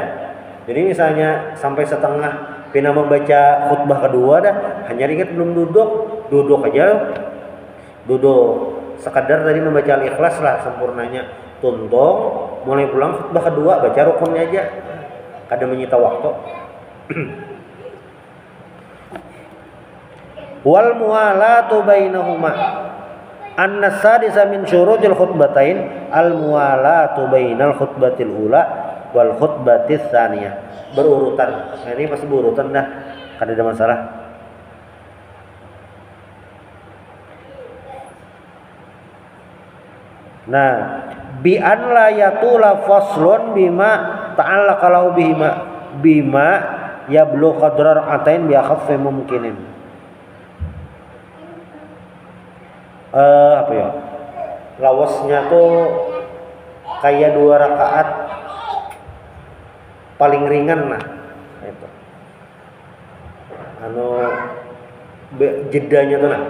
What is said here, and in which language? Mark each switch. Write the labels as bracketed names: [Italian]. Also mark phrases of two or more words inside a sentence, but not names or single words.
[Banjar] Jadi misalnya sampai setengah pina membaca khutbah kedua dah hanya ingat belum duduk aja, duduk sekadar tadi membaca Al-Ikhlas lah sempurnanya, tuntung mulai pulang khutbah kedua baca rukunnya aja. kada menyita waktu. [Arabic] والموالاة بينهما السادس من شروط الخطبتين الموالاة بين الخطبة الأولى والخطبة الثانية, berurutan. [Banjar] Nah, ini masih berurutan dah, kada ada masalah. Nah, [Arabic] بأن لا يطول فصل بما تعلق له بما يبلغ قدر ركعتين بأخف ممكن. [Indonesian] Apa ya? [Banjar] Lawasnya tuh kayak 2 rakaat paling ringan lah itu. Jedanya tuh nah.